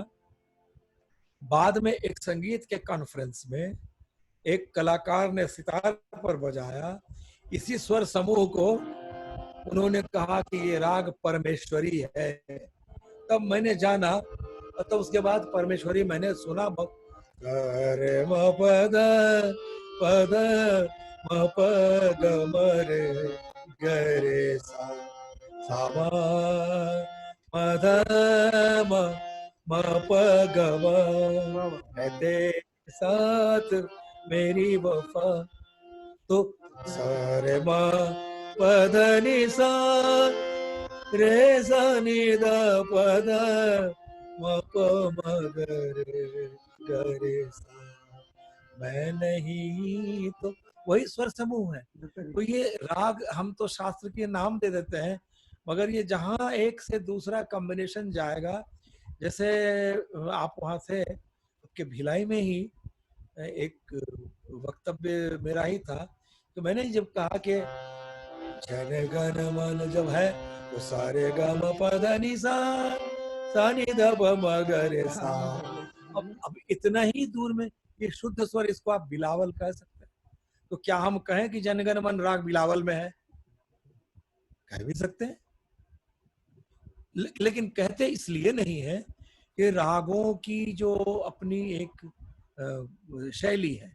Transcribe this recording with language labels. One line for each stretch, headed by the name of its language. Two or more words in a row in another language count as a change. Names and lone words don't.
Hindi: बाद में एक संगीत के कॉन्फ्रेंस में एक कलाकार ने सितार पर बजाया इसी स्वर समूह को, उन्होंने कहा कि ये राग परमेश्वरी है। तब मैंने जाना, और तब उसके बाद परमेश्वरी मैंने सुना। रे म पद पद म पद मरे गरे सा सा म ध म प ग म, है तेरे साथ मेरी वफा। तो सा रे म प ध नि सा रे सा नि द प ध म प म ग रे ग रे सा, मैं नहीं तो, वही स्वर समूह है। तो ये राग हम तो शास्त्र के नाम दे देते हैं, मगर ये जहां एक से दूसरा कॉम्बिनेशन जाएगा, जैसे आप वहाँ थे, आपके भिलाई में ही एक वक्तव्य मेरा ही था, तो मैंने जब कहा कि जन गण मन जब है तो सारे गम पद नि सा सा नि ध प म ग रे सा। अब इतना ही दूर में ये शुद्ध स्वर, इसको आप बिलावल कह सकते हैं। तो क्या हम कहें कि जनगण मन राग बिलावल में है? कह भी सकते हैं, लेकिन कहते इसलिए नहीं है कि रागों की जो अपनी एक शैली है,